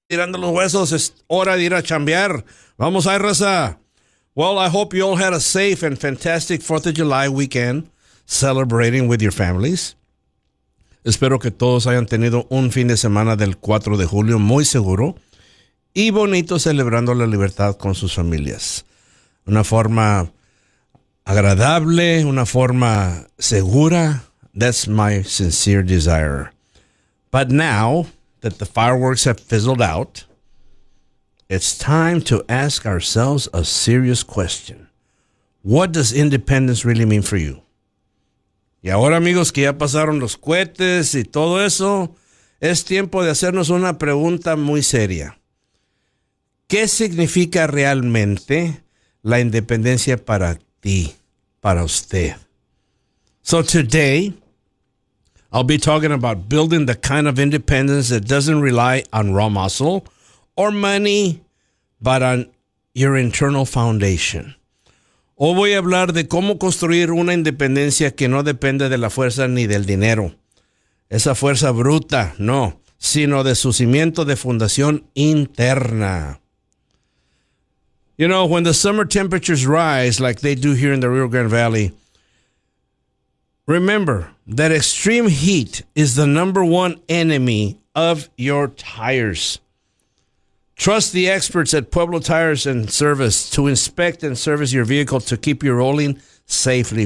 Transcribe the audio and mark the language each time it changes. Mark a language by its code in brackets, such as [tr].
[es] Tirando los huesos, es hora de ir a chambear. Vamos a raza. [en] Well, I hope you all had a safe and fantastic 4th of July weekend celebrating with your families. [es] Espero que todos hayan tenido un fin de semana del 4 de julio muy seguro y bonito celebrando la libertad con sus familias. Una forma agradable, una forma segura. [en] That's my sincere desire. But now that the fireworks have fizzled out, it's time to ask ourselves a serious question. What does independence really mean for you? [es] Y ahora, amigos, que ya pasaron los cohetes y todo eso, es tiempo de hacernos una pregunta muy seria. ¿Qué significa realmente la independencia para ti, para usted? [en] So today, I'll be talking about building the kind of independence that doesn't rely on raw muscle or money, but on your internal foundation. [es] Hoy voy a hablar de cómo construir una independencia que no depende de la fuerza ni del dinero. Esa fuerza bruta, no, sino de su cimiento de fundación interna. [en] You know, when the summer temperatures rise like they do here in the Rio Grande Valley, remember that extreme heat is the number one enemy of your tires. Trust the experts at Pueblo Tires and Service to inspect and service your vehicle to keep you rolling safely.